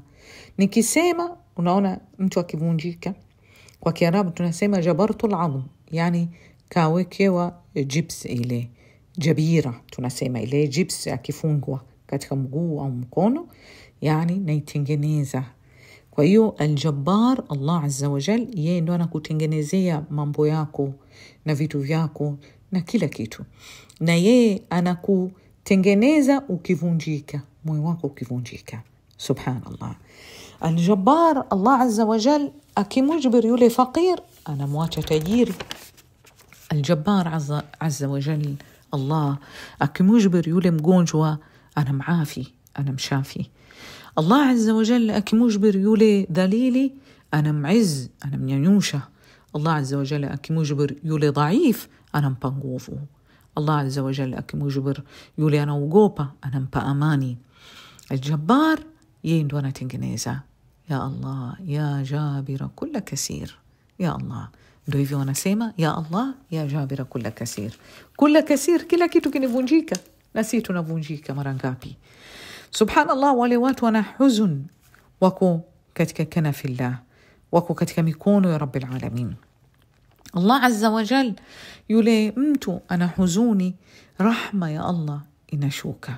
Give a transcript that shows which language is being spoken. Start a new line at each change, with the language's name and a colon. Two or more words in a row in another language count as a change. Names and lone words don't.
Swahili: Nikisema, unaona mtu akivunjika, kwa Kiarabu tunasema
Arabic: جبرت العظم,
Swahili: yani kawekewa jips, ile jabira tunasema, ile jips akifungwa katika mguu au mkono, yani naitengeneza. Kwa hiyo Al-Jabbar, Allah
Arabic: عز وجل,
Swahili: yeye ndo anakutengenezea mambo yako na vitu vyako na kila kitu, na yeye anakutengeneza ukivunjika, moyo wako ukivunjika.
Arabic: سبحان الله. الجبار، الله عز وجل,
Swahili: akimujbir yule faqir anamwacha tajiri.
Arabic: الجبار عز وجل,
Swahili: Allah akimujbir yule mgonjwa anamaafi, anamshafi. Allah
Arabic: عز وجل
Swahili: akimujbir yule dhalili anam'izz, anamnyanyusha. Allah
Arabic: عز وجل
Swahili: akimujbir yule dhaif anampa nguvu. Allah
Arabic: عز وجل
Swahili: akimujbir yule anaogopa anampa amani. Al-Jabbar yeye ndo anatengeneza.
Arabic: يا الله يا جابر كل كسير. يا الله,
Swahili: ndio hivyo wanasema,
Arabic: يا الله يا جابر كل كسير. كل كسير,
Swahili: kila kitu kinivunjika, na sisi tunavunjika mara ngapi? Subhanallah, wale watu wana huzun, wako katika kanafillah, wako katika mikono ya
Arabic: رب العالمين. الله عز وجل,
Swahili: yule mtu ana huzuni, rahma ya Allah inashuka.